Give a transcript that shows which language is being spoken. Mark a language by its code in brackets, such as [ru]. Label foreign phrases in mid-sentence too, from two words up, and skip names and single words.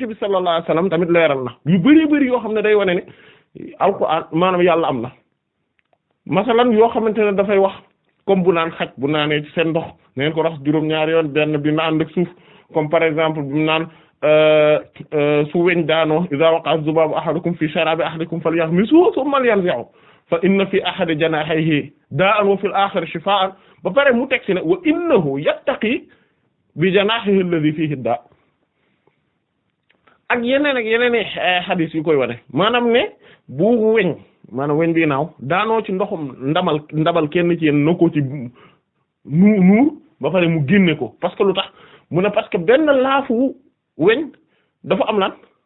[wo] bi [ar] صلى الله عليه وسلم [wo] tamit leeral na yu bari yoo xam ne day wane ne alxuraan maanaam yàlla am na masalan yoo xamante ne dafay wax comme bu naan xaj bu naanee ci seen ndox neen ko rax juróom-ñaari yoon benn bi naan ak suuf [fr] comme par exemple [wo] bi mu naan su weñ daanoo [ar] إذا وقع ذباب أحدكم في شراب أحدكم فليغمسه ثم ينزعه فإن في أحد جناحيه داء وفي الآخر شفاء [wo] ba pare mu teg ci ne [ar] وإنه يتقي بجناحه الذي فيه داء [wo] ak yeneen xadis yu koy wane maanaam ne bu weñ maanaam weñ bi naaw daanoo ci ndoxum ndabal kenn ci yéen na ko ci nuur ba pare mu génne ko [fr] parce que [wo] lu tax mu ne [fr] parce que [wo] benn laafu weñ dafa am lan